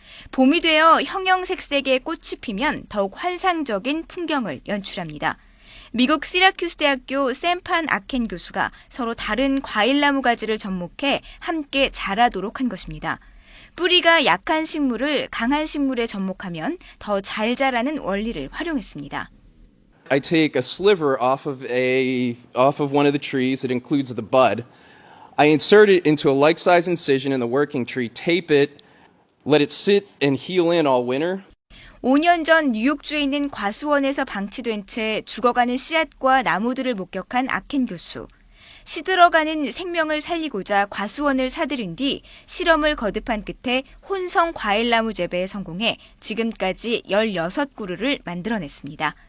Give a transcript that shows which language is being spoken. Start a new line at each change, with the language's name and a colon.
Korean: 봄이 되어 형형색색의 꽃이 피면 더욱 환상적인 풍경을 연출합니다. 미국 시라큐스 대학교 샘판 아켄 교수가 서로 다른 과일나무 가지를 접목해 함께 자라도록 한 것입니다. 뿌리가 약한 식물을 강한 식물에 접목하면 더 잘 자라는 원리를 활용했습니다.
English: I take a sliver off of one of the trees that includes the bud. I insert it into a like-size incision in the working tree, tape it, let it sit and heal in all winter.
Korean: 5년 전 뉴욕주에 있는 과수원에서 방치된 채 죽어가는 씨앗과 나무들을 목격한 아켄 교수. 시들어가는 생명을 살리고자 과수원을 사들인 뒤 실험을 거듭한 끝에 혼성 과일나무 재배에 성공해 지금까지 16그루를 만들어냈습니다.